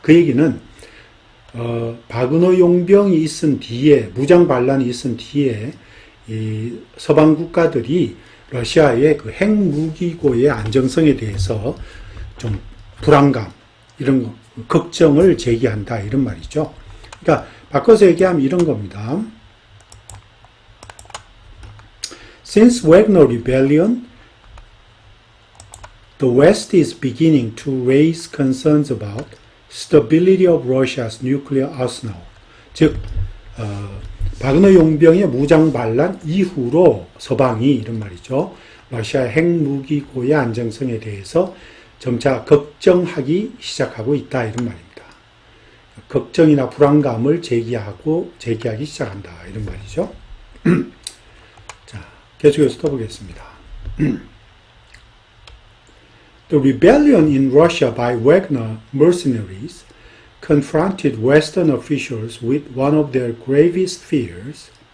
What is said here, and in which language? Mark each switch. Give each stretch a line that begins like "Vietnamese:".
Korean: 그 얘기는 바그너 용병이 있은 뒤에, 무장 반란이 있은 뒤에 이 서방 국가들이 러시아의 그 핵무기고의 안정성에 대해서 좀 불안감, 이런 걱정을 제기한다. 이런 말이죠. 그러니까 바꿔서 얘기하면 이런 겁니다.
English: Since Wagner Rebellion, the West is beginning to raise concerns about stability of Russia's nuclear arsenal.
Korean: 즉, 바그너 용병의 무장 반란 이후로 서방이 이런 말이죠. 러시아의 핵무기고의 안정성에 대해서 점차 걱정하기 시작하고 있다 이런 말입니다. 걱정이나 불안감을 제기하기 시작한다 이런 말이죠. 자, 계속해서 또 보겠습니다.
English: The rebellion in Russia by Wagner mercenaries confronted Western officials with one of their gravest fears.